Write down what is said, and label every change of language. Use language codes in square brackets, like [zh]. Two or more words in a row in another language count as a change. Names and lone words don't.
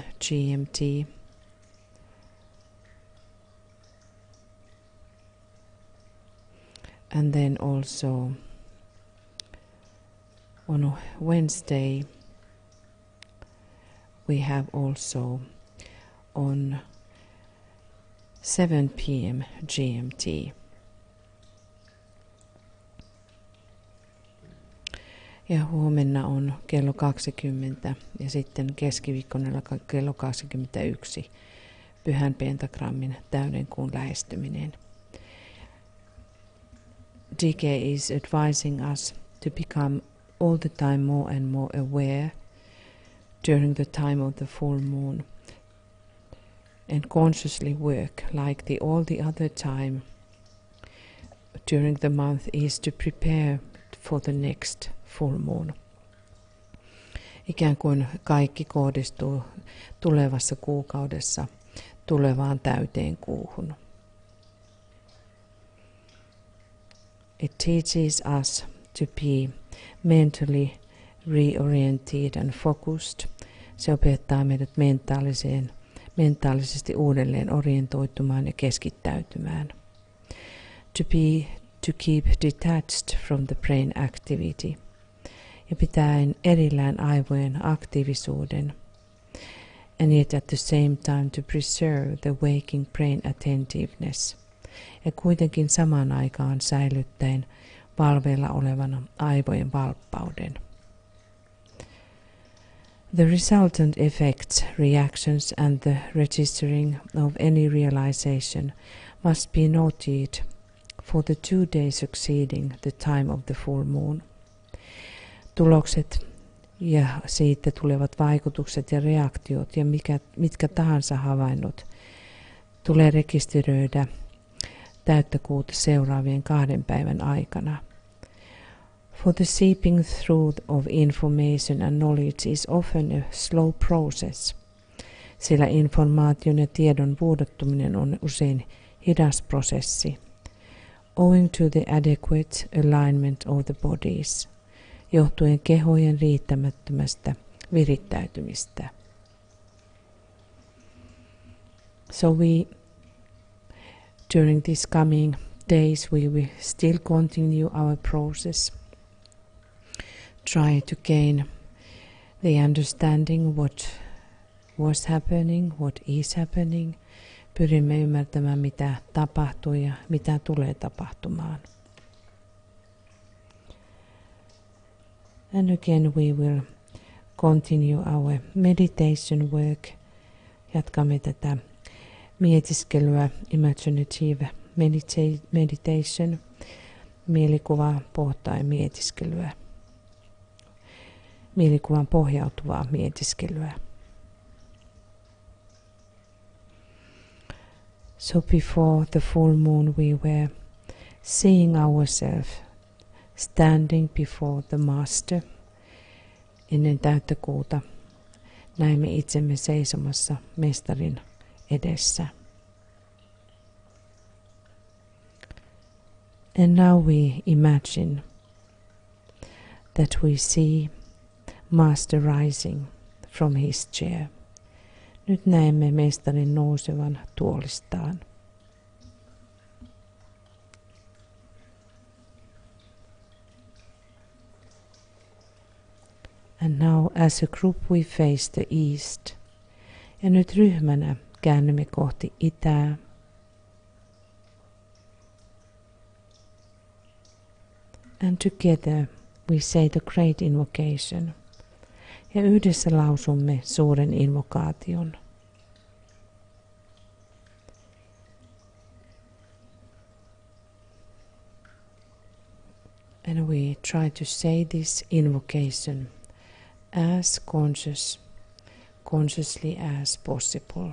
[en] GMT, and then also on Wednesday we have also on 7 p.m. GMT. [fi] Ja huomenna on kello 20 ja sitten keskiviikkona kello 21 pyhän pentagrammin täyden kuun lähestyminen. [en] DK is advising us to become all the time more and more aware during the time of the full moon and consciously work like all the other time during the month is to prepare for the next full moon. [fi] Ikään kuin kaikki kohdistuu tulevassa kuukaudessa tulevaan täyteen kuuhun. [en] It teaches us to be mentally reoriented and focused. [fi] Se opettaa meidät mentaalisesti uudelleen orientoitumaan ja keskittäytymään. [en] To keep detached from the brain activity. [fi] Ja pitäen erillään aivojen aktiivisuuden. [en] And yet at the same time to preserve the waking brain attentiveness. [fi] Ja kuitenkin samaan aikaan säilyttäen valveilla olevana aivojen valppauden. [en] The resultant effects, reactions and the registering of any realization must be noted for the 2 days succeeding the time of the full moon. [fi] Tulokset ja siitä tulevat vaikutukset ja reaktiot ja mitkä tahansa havainnot tulee rekisteröidä täyttä kuuta seuraavien 2 päivän aikana. [en] For the seeping through of information and knowledge is often a slow process, [fi] sillä informaation ja tiedon vuodattuminen on usein hidas prosessi, [en] owing to the adequate alignment of the bodies, [fi] johtuen kehojen riittämättömästä virittäytymistä. [en] So during these coming days we will still continue our process. Try to gain the understanding what was happening, what is happening. [fi] Pyrimme ymmärtämään mitä tapahtuu ja mitä tulee tapahtumaan. [en] And again we will continue our meditation work. [fi] Jatkamme tätä mietiskelyä, [en] imaginative meditation, [fi] mielikuvaa pohtain mietiskelyä. Mielikuvan pohjautuvaa mietiskelyä. [en] So before the full moon we were seeing ourselves standing before the master. [fi] Ennen täyttä kuuta näimme itsemme seisomassa mestarin edessä. [en] And now we imagine that we see Master rising from his chair. [fi] Nyt näemme mestarin nousevan tuolistaan. [en] And now as a group we face the east. [fi] Ja nyt ryhmänä käännymme kohti itää. [en] And together we say the great invocation. [fi] Ja yhdessä lausumme suuren invokaation. [en] And we try to say this invocation as consciously as possible.